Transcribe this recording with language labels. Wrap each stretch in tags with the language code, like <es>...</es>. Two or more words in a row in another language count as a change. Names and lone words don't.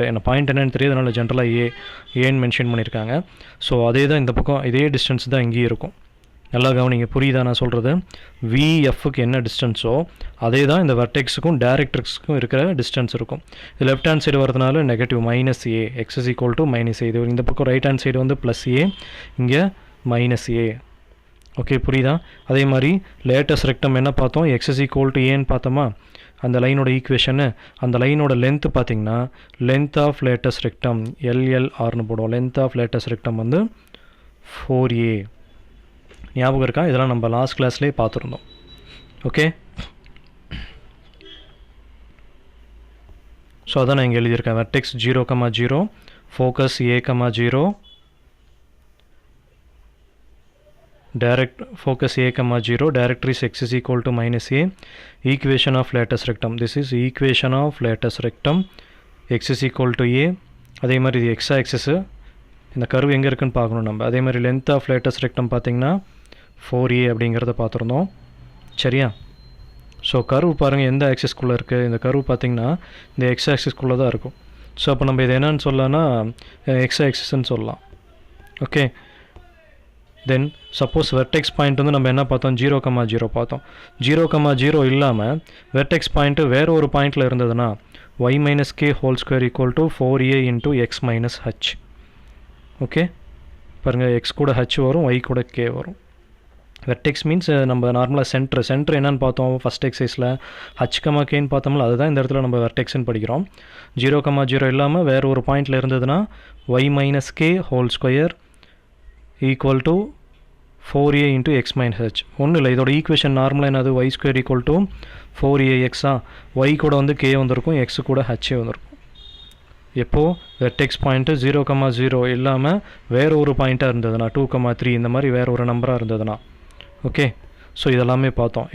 <ta>என்ன பாயிண்ட் என்னன்னு தெரியாது, அதனால் ஜென்ரலாக ஏன்னு மென்ஷன் பண்ணியிருக்காங்க. ஸோ அதே தான் இந்த பக்கம், இதே டிஸ்டன்ஸ் தான் இங்கேயும் இருக்கும். நல்லா கவனிங்க, புரியுதா நான் சொல்கிறது? விஎஃப்க்கு என்ன டிஸ்டன்ஸோ அதே தான் இந்த வெர்டெக்ஸுக்கும் டைரக்ட்ரிக்ஸுக்கும் இருக்கிற டிஸ்டன்ஸ் இருக்கும். இது</ta> <en>left hand side</en> <ta>வரதுனால நெகட்டிவ் -a, x = -a. இது இந்த பக்கம்</ta> <en>right hand side</en> <ta>வந்து +a, இங்கே -a. ஓகே, புரியுதா? அதே மாதிரி</ta> <en>latest rectum</en> <ta>என்ன பார்த்தோம்? x = aன்னு பார்த்தோமா? அந்த லைனோட ஈக்குவேஷனு, அந்த லைனோட லென்த்து பார்த்தீங்கன்னா</ta> <en>length of latest rectum</en> <ta>LLRனு போடுவோம்.</ta> <en>length of latest rectum</en> <ta>வந்து 4a. ஞாபகம் இருக்கா? இதெல்லாம் நம்ம</ta> <en>last class</en> <ta>பார்த்துருந்தோம்.</ta> <en>okay, so</en> <ta>அதான் நான் இங்கே எழுதியிருக்கேன்.</ta> <en>vertex 0,0, focus a,0, focus a,0, directrix x = -a, equation of lattice rectum. This is equation of lattice rectum. x = a.</en> <ta>அதே மாதிரி இது x ஆக்சிஸ். இந்த கர்வ் எங்கே இருக்குன்னு பார்க்கணும் நம்ம. அதே மாதிரி</ta> <en>length of latest rectum</en> <ta>பார்த்தீங்கன்னா 4a அப்படிங்கிறத பார்த்துருந்தோம். சரியா?</ta> <en>so curve</en> <ta>பாருங்கள் எந்த ஆக்சிஸ்குள்ளே இருக்குது. இந்த கர்வ் பார்த்தீங்கன்னா இந்த எக்ஸ் ஆக்சிஸ்குள்ளே தான் இருக்கும். ஸோ அப்போ நம்ம இது என்னன்னு சொல்லலாம்னா எக்ஸ் ஆக்சிஸ்ன்னு சொல்லலாம்.</ta> <en>okay, then suppose vertex point</en> <ta>வந்து நம்ம என்ன பார்த்தோம்? 0,0 பார்த்தோம். 0,0 இல்லாமல்</ta> <en>vertex point</en> <ta>வேறு ஒரு பாயிண்டில் இருந்ததுன்னா y - k² = 4a × x - h. ஓகே, பாருங்கள், x கூட h வரும், y கூட k வரும்.</ta> <en>vertex means</en> <ta>நம்ம நார்மலாக சென்டர் என்னன்னு பார்த்தோம்</ta> <en>first exercise?</en> <ta>h,k பார்த்தோம்ல, அதுதான் இந்த இடத்துல நம்ம வெர்டெக்ஸ்ன்னு படிக்கிறோம். 0,0 இல்லாமல் வேறு ஒரு பாயிண்டில் இருந்ததுன்னா y - k² = 4a × x - h. ஒன்றும் இல்லை, இதோட ஈக்குவேஷன் நார்மலாக என்னது? y² = 4ax. y கூட வந்து k வந்திருக்கும், x கூட h வந்திருக்கும். எப்போது</ta> <en>vertex point</en> <ta>0,0 இல்லாமல் வேறு ஒரு பாயிண்ட்டாக இருந்ததுன்னா 2,3 இந்த மாதிரி வேறு ஒரு நம்பராக இருந்ததுன்னா.</ta> <en>okay, so</en> <ta>இதெல்லாமே பார்த்தோம்.</ta>